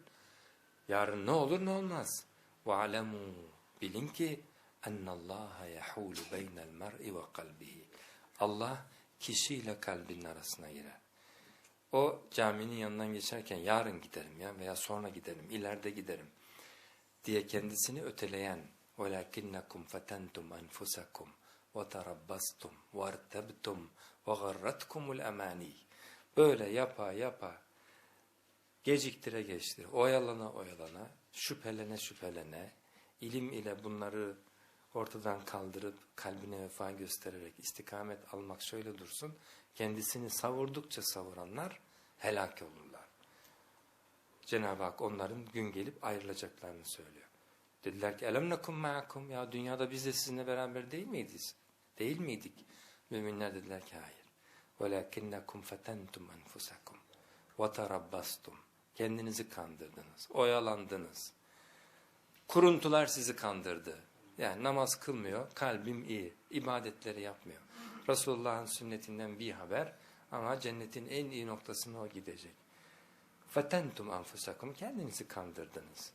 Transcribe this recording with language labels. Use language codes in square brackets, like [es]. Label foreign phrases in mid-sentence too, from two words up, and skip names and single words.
[tr] Yarın ne olur ne olmaz. وَعَلَمُوا bilin ki [ar] أنّ يحول بين المرء وقلبه. [tr] Allah kişiyle kalbinin arasına girer. O caminin yanından geçerken yarın giderim ya veya sonra giderim, ileride giderim diye kendisini öteleyen [ar] وَلَكِنَّكُمْ فَتَنْتُمْ أَنْفُسَكُمْ وَتَرَبَّسْتُمْ وَارْتَبْتُمْ وَغَرَّتْكُمُ الْأَمَانِيِ. [tr] Böyle yapa geciktire oyalana şüphelene ilim ile bunları ortadan kaldırıp kalbine vefa göstererek istikamet almak şöyle dursun, kendisini savurdukça savuranlar helak olurlar. Cenab-ı Hak onların gün gelip ayrılacaklarını söylüyor. Dediler ki [ar] ألم نكن معكم, [tr] ya dünyada biz de sizinle beraber değil miyiz? Değil miydik? Müminler dediler ki hayır. [ar] وَلَكِنَّكُمْ فَتَنْتُمْ أَنْفُسَكُمْ وَتَرَبَّسْتُمْ. [tr] Kendinizi kandırdınız, oyalandınız. Kuruntular sizi kandırdı. Yani namaz kılmıyor, kalbim iyi, ibadetleri yapmıyor. Resulullah'ın sünnetinden bir haber, Ama cennetin en iyi noktasına o gidecek. [ar] فتنتم أنفسكم, [tr] kendinizi kandırdınız.